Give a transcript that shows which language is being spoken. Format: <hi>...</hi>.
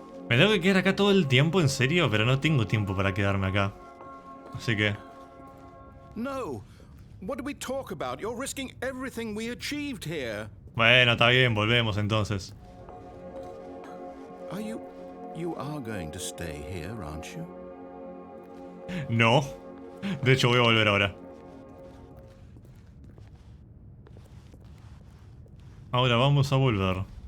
<es>Me tengo que quedar acá todo el tiempo, en serio, pero no tengo tiempo para quedarme acá. Así que...</es> <en>No. What do we talk about? You're risking everything we achieved here.</en> <es>Bueno, está bien, volvemos entonces.</es> <en>You are going to stay here, aren't you?</en> <es>No. De hecho, voy a volver ahora. Ahora vamos a volver.</es>